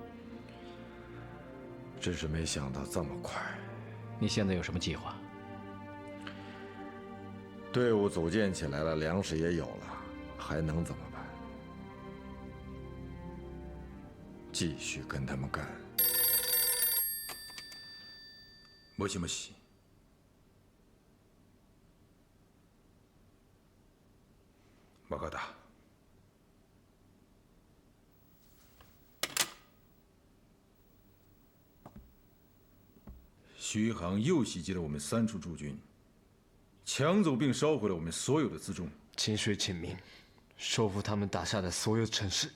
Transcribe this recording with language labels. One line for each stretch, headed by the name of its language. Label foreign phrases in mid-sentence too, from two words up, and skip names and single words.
Chinese: 真是没想到这么快。你现在有什么计划？队伍组建起来了，粮食也有了，还能怎么办？继续跟他们干。
Japanese: もしもし。分かった。
Chinese: 徐航又袭击了我们3处驻军，抢走并烧毁了我们所有的辎重。清水请命，收复他们打下的所有城市。